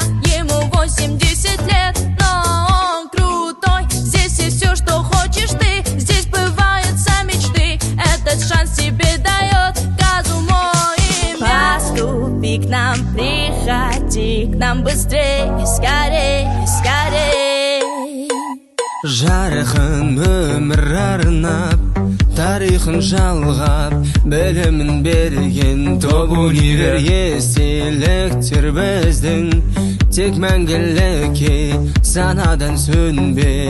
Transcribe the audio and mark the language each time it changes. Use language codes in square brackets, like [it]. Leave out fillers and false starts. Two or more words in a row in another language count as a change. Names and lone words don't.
[ru] Ему 80 лет, но он крутой. Здесь есть все, что хочешь ты, здесь сбываются мечты. Этот шанс тебе дает Казуму имя. Поступи к нам, приходи к нам быстрее, скорее, скорее. [kk] Жарқын өмір арнап, тарихын жалғап, білімін берген топ универ. Естеліктер біздің, тек мәңгілікке санадан сөнбе.